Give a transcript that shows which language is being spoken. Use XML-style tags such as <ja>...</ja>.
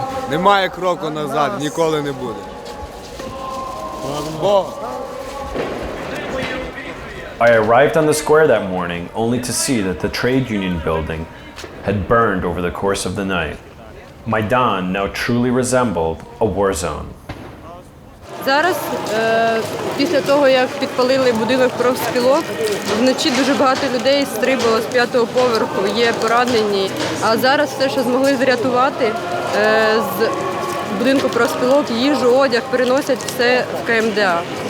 <uk>Немає кроку назад, ніколи не буде.</uk> <en>I arrived on the square that morning only to see that the trade union building had burned over the course of the night. Maidan now truly resembled a war zone.</en> <uk>Зараз, після того, як підпалили будинок профспілок, вночі дуже багато людей стрибало з 5-го поверху, є поранені. А зараз все, що змогли врятувати з будинку профспілок, їжу, одяг, переносять все в КМДА.</uk>